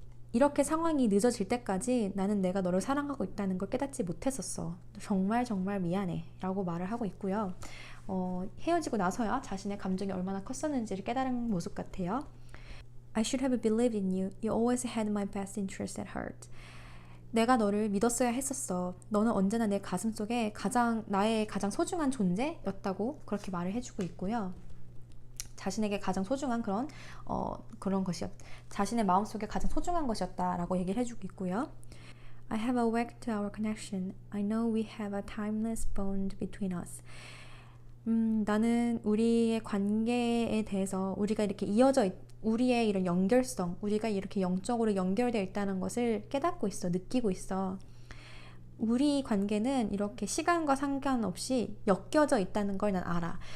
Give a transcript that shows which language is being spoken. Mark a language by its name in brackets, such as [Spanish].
[Korean] 이렇게 상황이 늦어질 때까지 나는 내가 너를 사랑하고 있다는 걸 깨닫지 못했었어. 정말 정말 미안해 라고 말을 하고 있고요. 헤어지고 나서야 자신의 감정이 얼마나 컸었는지를 깨달은 모습 같아요. [English] I should have believed in you. You always had my best interest at heart. [Korean] 내가 너를 믿었어야 했었어. 너는 언제나 내 가슴속에 나의 가장 소중한 존재였다고 그렇게 말을 해주고 있고요. 자신에게 가장 소중한 그런 것이었, 자신의 마음속에 가장 소중한 것이었다라고 얘기를 해주고 있고요. [English] I have awakened to our connection. I know we have a timeless bond between us. [Korean] 나는 우리의 관계에 대해서 우리가 이렇게 우리의 이런 연결성, 우리가 이렇게 영적으로 연결되어 있다는 것을 깨닫고 있어, 느끼고 있어. 우리 관계는 이렇게 시간과 상관없이 엮여져 있다는 걸 난 알아.